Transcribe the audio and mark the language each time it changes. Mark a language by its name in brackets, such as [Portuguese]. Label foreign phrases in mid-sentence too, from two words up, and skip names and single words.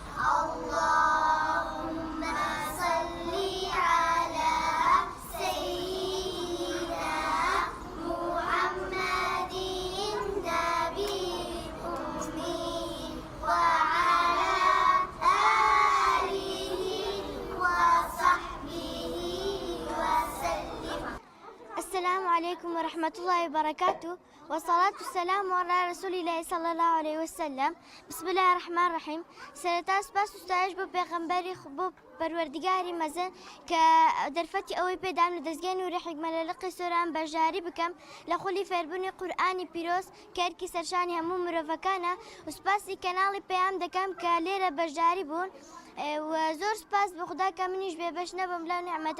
[Arabic] اللهم صل على سيدنا محمد النبي الأمي وعلى آله وصحبه وسلم. السلام عليكم ورحمة الله وبركاته، والصلاة والسلام على رسول الله صلى الله عليه وسلم. بسم الله الرحمن الرحيم. [Central Kurdish] سرتا سپاس و ستایش بۆ پێغەمبەری بۆ پەروەردگاری مەزن کە دەرفەتی ئەوەی پێدام لە دەستگای نوری حکمە لە لقی سۆران بەشداری بکەم لە خولی فێربوونی قورئانی پیرۆز کە هەرکی سەرشانی هەموو مرۆڤەکانە و سپاسی کەناڵی پێیان دەکەم کە لێرە بەشداری بوون و زۆر سپاس بە خوددا کە منیش بێبەش نەبم لەو نیعمەتە